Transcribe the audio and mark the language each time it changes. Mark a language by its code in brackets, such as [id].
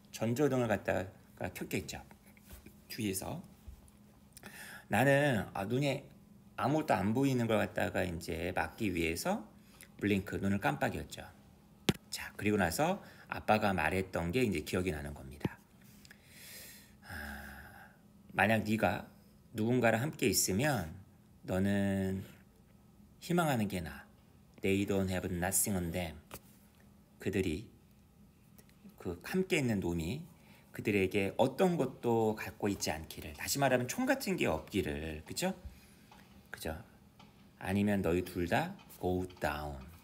[ko] 전조등을 갖다가 켰겠죠. 뒤에서 나는 눈에 아무것도 안 보이는 걸 갖다가 이제 막기 위해서 블링크 눈을 깜빡였죠. 자 그리고 나서 아빠가 말했던 게 이제 기억이 나는 겁니다. 만약 네가 누군가랑 함께 있으면 너는 희망하는 게 나아. [en] They don't have nothing on them. [ko] 그들이 그 함께 있는 놈이 그들에게 어떤 것도 갖고 있지 않기를. 다시 말하면 총 같은 게 없기를. 그죠? 그죠? 아니면 너희 둘 다 [en] go down.